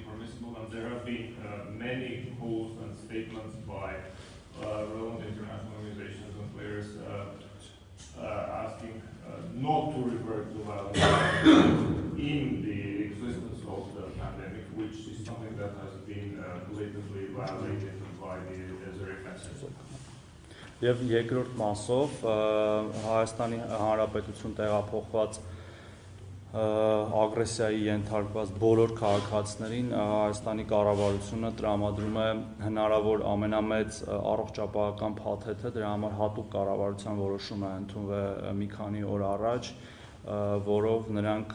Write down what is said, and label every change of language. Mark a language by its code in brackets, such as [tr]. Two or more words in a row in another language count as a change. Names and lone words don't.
[en] impermissible, and there have been many calls and statements by relevant international organizations and players asking not to revert to violence in the existence of the pandemic, which is something that has been blatantly violated by the Azeri offensive. [hy] Եվ երկրորդ մասով Հայաստանի Հանրապետություն տեղափոխված ագրեսիայի ենթարկված բոլոր քաղաքացիներին Հայաստանի կառավարությունը տրամադրում է հնարավոր ամենամեծ առողջապահական փաթեթը, դրա համար հատուկ կառավարության որոշում է ընդունվել մի քանի օր առաջ, որով նրանք